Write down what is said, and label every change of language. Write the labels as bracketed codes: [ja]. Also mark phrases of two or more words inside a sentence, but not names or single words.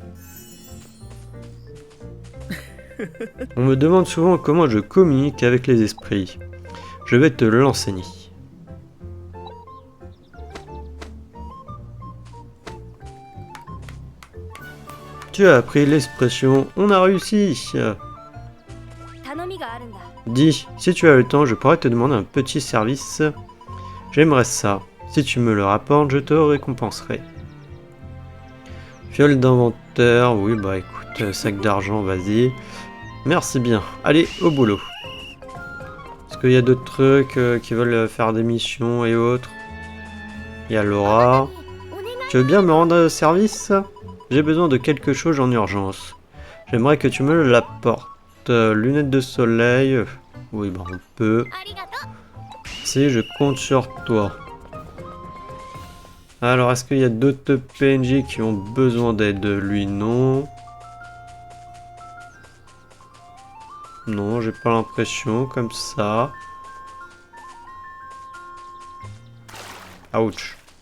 [fr] On me demande souvent comment je communique avec les esprits. Je vais te l'enseigner. Tu as appris l'expression « on a réussi ». [ja] 頼みがあるんだ。 [fr] Dis, si tu as le temps, je pourrais te demander un petit service. J'aimerais ça. Si tu me le rapportes, je te récompenserai. Fiole d'inventeur, oui bah écoute, sac d'argent, vas-y. Merci bien. Allez, au boulot. Est-ce qu'il y a d'autres trucs qui veulent faire des missions et autres? Il y a Laura. Tu veux bien me rendre service? J'ai besoin de quelque chose en urgence. J'aimerais que tu me l'apportes. Lunettes de soleil. Oui, bah on peut. [ja] ありがとう。 [fr] Si, je compte sur toi. Alors, est-ce qu'il y a d'autres PNJ qui ont besoin d'aide? Lui, non. Non, j'ai pas l'impression, comme ça. Ouch.